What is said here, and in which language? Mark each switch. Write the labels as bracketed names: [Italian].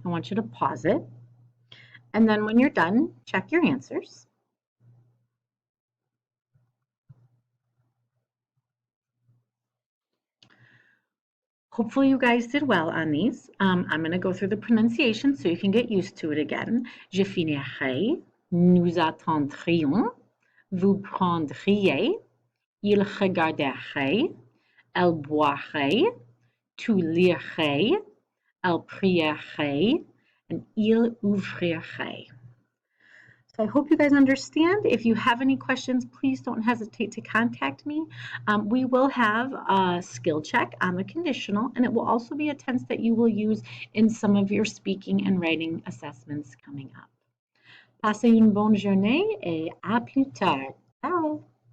[English] I want you to pause it. And then when you're done, check your answers. Hopefully you guys did well on these. I'm going to go through the pronunciation so you can get used to it again. [French] Je finirai, nous attendrions, vous prendriez, il regarderait, elle boirait, tu lirais, elle prierait, and il ouvrirait. [English] So I hope you guys understand. If you have any questions, please don't hesitate to contact me. We will have a skill check on the conditional, and it will also be a tense that you will use in some of your speaking and writing assessments coming up. [French] Passez une bonne journée et à plus tard. [English] Ciao.